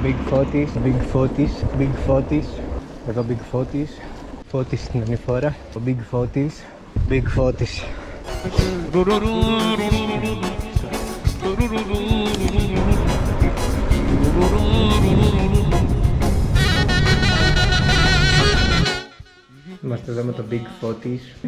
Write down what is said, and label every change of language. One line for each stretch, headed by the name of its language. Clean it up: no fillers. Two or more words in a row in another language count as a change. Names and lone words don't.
Greek: Big Fotis, Big Fotis, Big Fotis. Εδώ Big Fotis. Fotis στην ανηφόρα. Το Big Fotis, Big Fotis. Είμαστε εδώ με το Big Fotis.